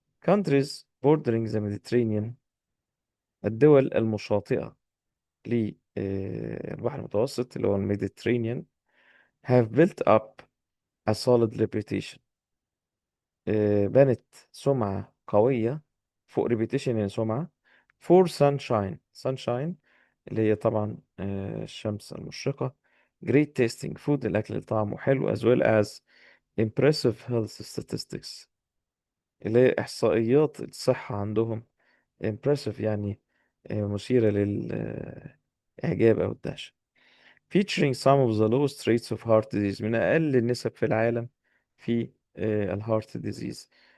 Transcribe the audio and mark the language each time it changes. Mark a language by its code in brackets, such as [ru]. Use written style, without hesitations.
[en] countries bordering the Mediterranean، [ar] الدول المشاطئة للبحر المتوسط اللي هو الميديترينيان، [en] have built up a solid reputation، [ar] بنت سمعة قوية. فوق reputation يعني سمعة. [en] for sunshine [ar] اللي هي طبعا الشمس المشرقة. [en] great tasting food، [ar] الأكل اللي طعمه حلو. [en] as well as impressive health statistics، [ar] اللي هي إحصائيات الصحة عندهم. impressive يعني مثيرة للإعجاب أو الدهشة. [en] featuring some of the lowest rates of heart disease، [ar] من أقل النسب في العالم في الهارت ديزيز.